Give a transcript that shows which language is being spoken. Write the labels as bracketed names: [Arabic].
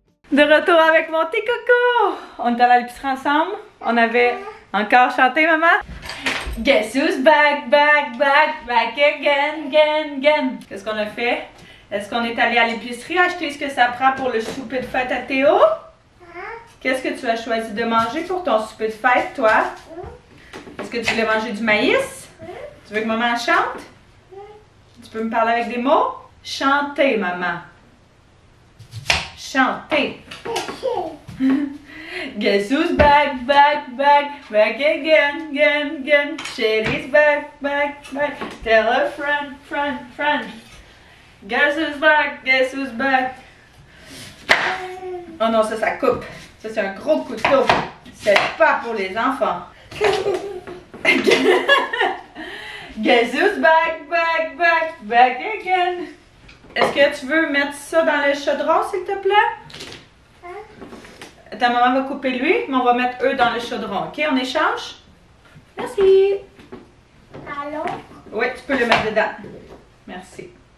[French] De retour avec mon petit coco! On est allé à l'épicerie ensemble. On avait encore chanté, maman. [English] Guess who's back, back, back, back again, again, again. [French] Qu'est-ce qu'on a fait? Est-ce qu'on est allé à l'épicerie acheter ce que ça prend pour le souper de fête à Théo? Qu'est-ce que tu as choisi de manger pour ton souper de fête, toi? Est-ce que tu voulais manger du maïs? Tu veux que maman chante? Tu peux me parler avec des mots? Chanter, maman. Chanter. [English] Guess who's back, back, back, back again, again, again. Shelly's back, back, back. Tell a friend, friend, friend. Guess who's back. [French] Oh non, ça coupe. Ça, c'est un gros couteau. C'est pas pour les enfants. [English] Guess who's back, back, back, back again. [French] Est-ce que tu veux mettre ça dans le chaudron, s'il te plaît? Ta maman va couper lui, mais on va mettre eux dans le chaudron. OK, on échange? Merci. Allô? Oui, tu peux le mettre dedans. Merci.